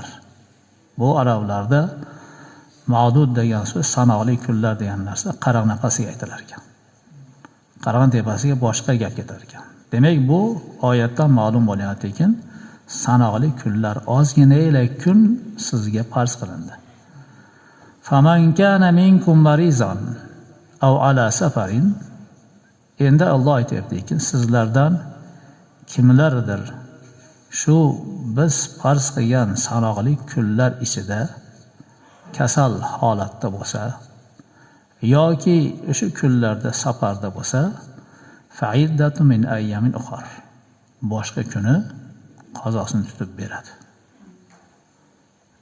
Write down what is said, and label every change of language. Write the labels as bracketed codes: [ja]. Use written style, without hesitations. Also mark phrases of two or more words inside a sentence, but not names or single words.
[uz] Bu arablarda ma'dud degan so'z sanoqli kunlar degan narsa qaraq nafasiga aytilar ekan. Qarag'an tepasiga boshqa gap ketar ekan. Demak, bu oyatdan ma'lum bo'lyapti ekan, sanoqli kunlar, ozgina kun sizga farz qilindi. [ar] فمن كان منكم مريضا أو على سفر. [uz] Endi Alloh aytayapti ekan, sizlardan kimlardir shu biz farz qilgan sanoqli kunlar ichida kasal holatda bo'lsa yoki o'sha kunlarda safarda bo'lsa, [ar] فعدة من أيام أخر, [uz] boshqa kuni qazosini tutib beradi.